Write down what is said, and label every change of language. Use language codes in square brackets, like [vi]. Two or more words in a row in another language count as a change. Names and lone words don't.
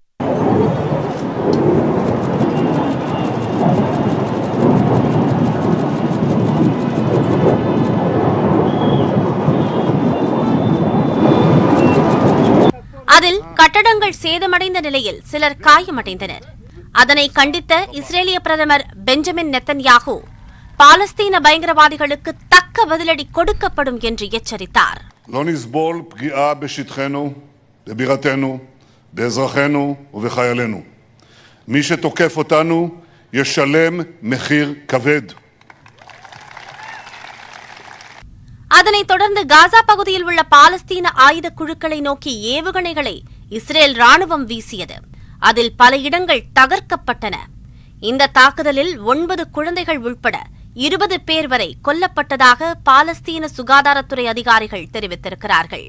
[ta] அதில் கட்டடங்கள் சேதமடைந்த நிலையில் சிலர் காயமடைந்தனர். அதனை கண்டித்த இஸ்ரேலிய பிரதமர் பெஞ்சமின் நெத்தன்யாகு பாலஸ்தீன பயங்கரவாதிகளுக்கு தக்க பதிலடி கொடுக்கப்படும் என்று எச்சரித்தார். [he] לא נסבול פגיעה בשטחנו, בבירתנו, באזרחינו ובחיילינו. מי שתוקף אותנו ישלם מחיר כבד. [ta] அதனைத் தொடர்ந்து காசா பகுதியில் உள்ள பாலஸ்தீன ஆயுத குழுக்களை நோக்கி ஏவுகணைகளை இஸ்ரேல் ராணுவம் வீசியது. அதில் பல இடங்கள் தகர்க்கப்பட்டன. இந்த தாக்குதலில் 9 குழந்தைகள் உட்பட 20 பேர் வரை கொல்லப்பட்டதாக பாலஸ்தீன சுகாதாரத்துறை அதிகாரிகள் தெரிவித்திருக்கிறார்கள்.